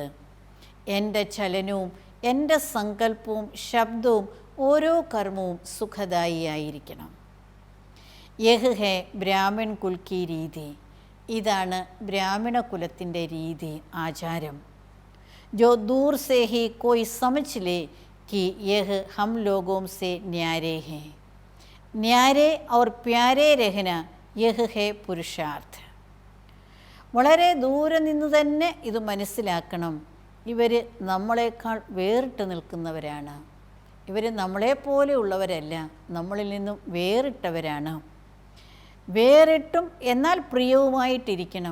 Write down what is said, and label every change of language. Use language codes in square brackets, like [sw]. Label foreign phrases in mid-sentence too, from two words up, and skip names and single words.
[ml] എൻ്റെ ചലനവും എൻ്റെ സങ്കല്പവും ശബ്ദവും ഓരോ കർമ്മവും സുഖദായി ആയിരിക്കണം. [hi] यह है ब्राह्मण कुल की रीति. [ml] ഇതാണ് ബ്രാഹ്മണ കുലത്തിൻ്റെ രീതി, ആചാരം. [hi] जो दूर से ही कोई समझ ले कि यह हम लोगों से न्यारे हैं. न्यारे और प्यारे रहना यह है पुरुषार्थ. [ml] വളരെ ദൂരെ നിന്ന് തന്നെ ഇത് മനസ്സിലാക്കണം. ഇവർ നമ്മളെക്കാൾ വേറിട്ട് നിൽക്കുന്നവരാണ്. ഇവർ നമ്മളെപ്പോലെയുള്ളവരല്ല, നമ്മളിൽ നിന്നും വേറിട്ടവരാണ്. വേറിട്ടും എന്നാൽ പ്രിയവുമായിട്ടിരിക്കണം.